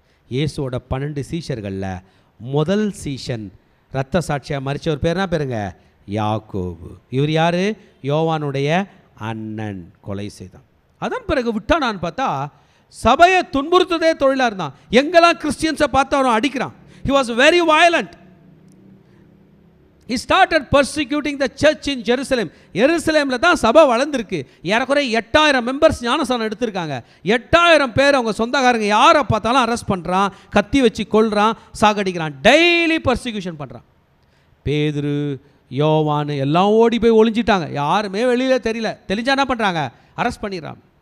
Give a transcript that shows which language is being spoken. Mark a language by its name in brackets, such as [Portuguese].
[Tamil] இயேசுவோட 12 சீஷர்களில் முதல் சீஷன் இரத்த சாட்சியாக மரிச்சவர் பேர்னா பேருங்க யாக்கோபு. இவர் யார்? யோவானுடைய அண்ணன். கொலை செய்தான். அதன் பிறகு விட்டானான்னு பார்த்தா சபையை துன்புறுத்ததே தொழிலாக இருந்தான். எங்கெல்லாம் கிறிஸ்டியன்ஸை பார்த்து அவன் அடிக்கிறான். [English] He was very violent. He started persecuting the church in Jerusalem. [Tamil] எருசலேமில் தான் சபை வளர்ந்துருக்கு. ஏறக்குறைய 8000 மெம்பர்ஸ் ஞானஸ்நானம் எடுத்திருக்காங்க. 8000 பேர் அவங்க சொந்தக்காரங்க யாரை பார்த்தாலும் அரெஸ்ட் பண்ணுறான், கத்தி வச்சு கொல்றான், சாகடிக்கிறான், டெய்லி பர்சிக்யூஷன் பண்ணுறான். பேதுரு, யோவான் எல்லாம் ஓடி போய் ஒளிஞ்சிட்டாங்க. யாருமே வெளியில் தெரியல. தெரிஞ்சா என்ன பண்ணுறாங்க? அரெஸ்ட் பண்ணிடுறான்.